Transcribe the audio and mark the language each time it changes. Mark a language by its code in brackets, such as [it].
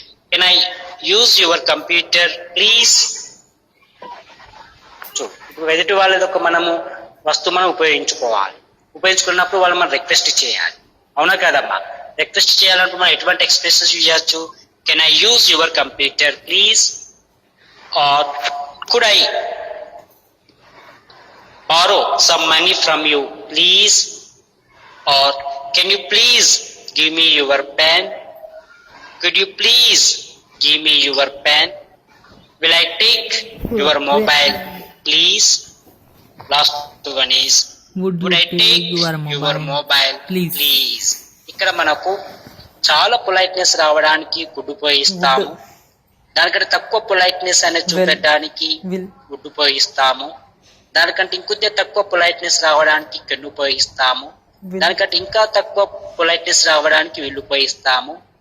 [en] Can I use your computer please? [te] ఇప్పుడు ఎదుటి వాళ్ళది ఒక మనము వస్తువు మనం ఉపయోగించుకోవాలి. ఉపయోగించుకున్నప్పుడు వాళ్ళు మనం రిక్వెస్ట్ చేయాలి, అవునా కదమ్మా? రిక్వెస్ట్ చేయాలంటే మనం ఎటువంటి ఎక్స్ప్రెషన్స్ యూజ్ చేయొచ్చు? [en] Can I use your computer please? Or could I borrow some money from you please? Or can you please give me your pen? Could you please give me your pen? Will I take your mobile please? Last one is, would I take your mobile please? [te] ఇక్కడ మనకు చాలా politeness రావడానికి good ఉపయోగిస్తాము. దానికంటే తక్కువ politeness అనేది చూపెట్టడానికి would ఉపయోగిస్తాము. దానికంటే ఇంకొద్ది తక్కువ పొలైట్నెస్ రావడానికి కెన్ ఉపయోగిస్తాము. దానికంటే ఇంకా తక్కువ పొలైట్నెస్ రావడానికి విల్ ఉపయోగిస్తాము.